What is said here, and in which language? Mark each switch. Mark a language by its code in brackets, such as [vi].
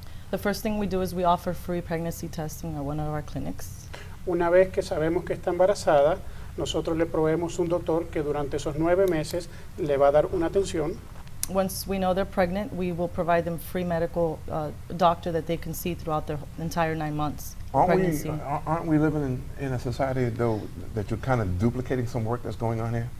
[en] The first thing we do is we offer free pregnancy testing at one of our clinics. [es] Una vez que sabemos que está embarazada, nosotros le proveemos un doctor que durante esos 9 meses le va a dar una atención. [en] Once we know they're pregnant, we will provide them free medical doctor that they can see throughout their entire 9 months of pregnancy. Aren't we living in a society, though, that you're kind of duplicating some work that's going on here?